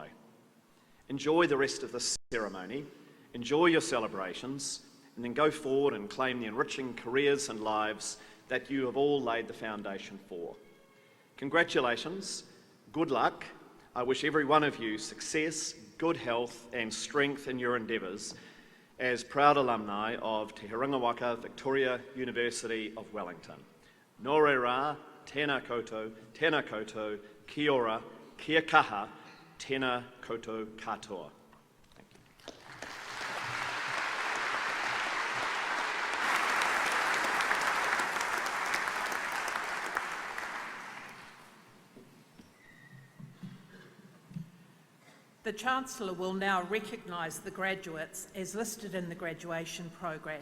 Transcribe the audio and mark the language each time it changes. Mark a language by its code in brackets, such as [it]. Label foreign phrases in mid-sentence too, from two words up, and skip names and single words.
[en] Enjoy the rest of this ceremony, enjoy your celebrations, and then go forward and claim the enriching careers and lives that you have all laid the foundation for. Congratulations, good luck. I wish every one of you success, good health, and strength in your endeavours as proud alumni of Te Huringa Victoria University of Wellington. [mi] Nō re rā, tēnā koutou, kia ora, kia kaha, tēnā koutou katoa. [en] The Chancellor will now recognise the graduates as listed in the graduation program.